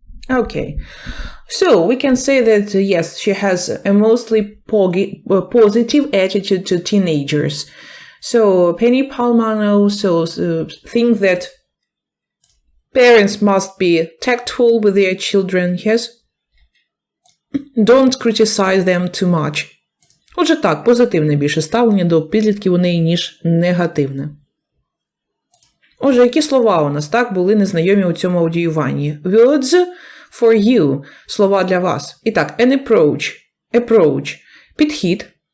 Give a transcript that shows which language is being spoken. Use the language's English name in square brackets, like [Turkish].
[English] Okay, so we can say that, yes, she has a mostly positive attitude to teenagers. So Penny Palmano think that parents must be tactful with their children, yes? Don't criticize them too much. [Ukrainian] Отже так, позитивне більше ставлення до підлітків у неї, ніж негативне. Отже, які слова у нас, так, були незнайомі у цьому аудіюванні? [English] Words for you – [Ukrainian] слова для вас. І так, an approach – підхід.